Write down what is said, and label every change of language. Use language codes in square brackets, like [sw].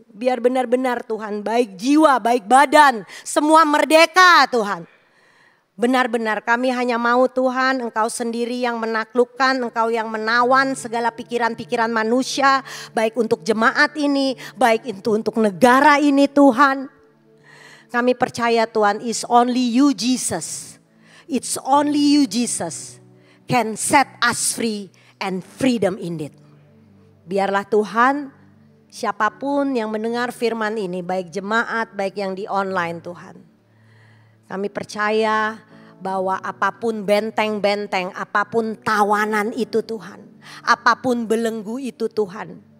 [id] Biar benar-benar Tuhan, baik jiwa, baik badan, semua merdeka Tuhan. Benar-benar kami hanya mau Tuhan, Engkau sendiri yang menaklukkan, Engkau yang menawan segala pikiran-pikiran manusia. Baik untuk jemaat ini, baik itu untuk negara ini Tuhan. Kami percaya Tuhan, [en] is only you Jesus. It's only you Jesus can set us free and freedom indeed. [id] Biarlah Tuhan, siapapun yang mendengar firman ini, baik jemaat, baik yang di online Tuhan. Kami percaya bahwa apapun benteng-benteng, apapun tawanan itu Tuhan. Apapun belenggu itu Tuhan.